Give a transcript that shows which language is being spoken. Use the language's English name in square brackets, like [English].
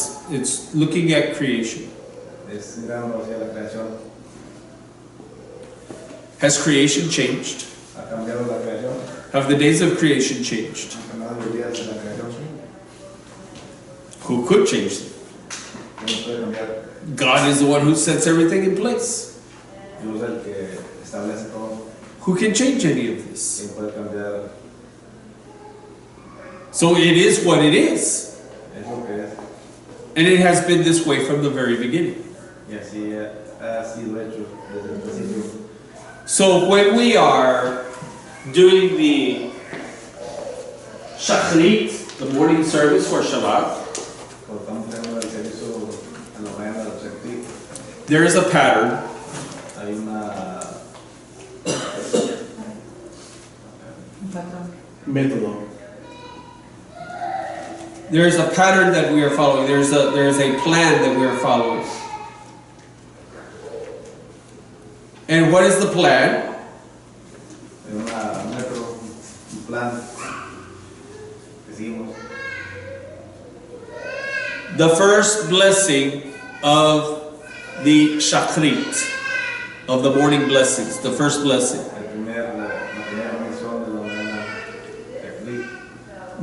[English] it's looking at creation. [Spanish] es mirando hacia la creación. [English] Has creation changed? [Spanish] Ha cambiado la creación, [English] Have the days of creation changed? [Spanish] ha cambiado los días de la creación. [English] Who could change them? [Spanish] ¿Quién puede cambiar? [English] God is the one who sets everything in place. [Spanish] Dios es el que establece todo. [English] Who can change any of this? [Spanish] ¿Quién puede cambiar? [English] So it is what it is. [Spanish] Es lo que es. [English] And it has been this way from the very beginning. [Spanish] Y así ha sido hecho desde el principio. [English] So when we are doing the Shachrit, the morning service for Shabbat, [Spanish] Cuando estamos teniendo el servicio en la mañana del Shabbat, [English] there is a pattern. [Spanish] hay una Método. [English] There is a pattern that we are following. There is a plan that we are following. And what is the plan? [Spanish] un método, un plan que seguimos. [English] The first blessing of the Shachrit, of the morning blessings, the first blessing. [Spanish] La primera mención de la mañana Shabbat.